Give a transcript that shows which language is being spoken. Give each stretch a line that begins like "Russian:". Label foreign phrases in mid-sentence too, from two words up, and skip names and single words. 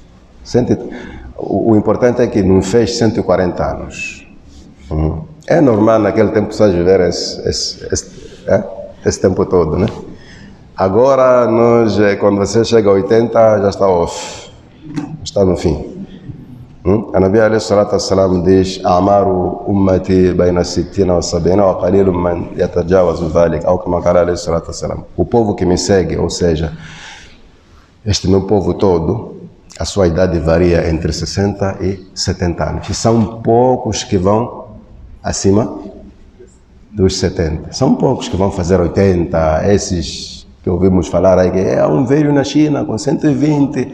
Portuguese: O importante é que não fez 140 anos. É normal naquele tempo pessoas viver esse tempo todo, né? Agora, quando você chega a 80, já está off, está no fim. A Nabi a.s. diz:
Arabic: أعمار أمتي بين ستين وسبعين وقليل من يتجاوز ذلك,
Portuguese: ou como a a.s. O povo que me segue, ou seja, este meu povo todo, a sua idade varia entre 60 e 70 anos. E são poucos que vão acima dos 70. São poucos que vão fazer 80. Esses que ouvimos falar aí, que é um velho na China com 120.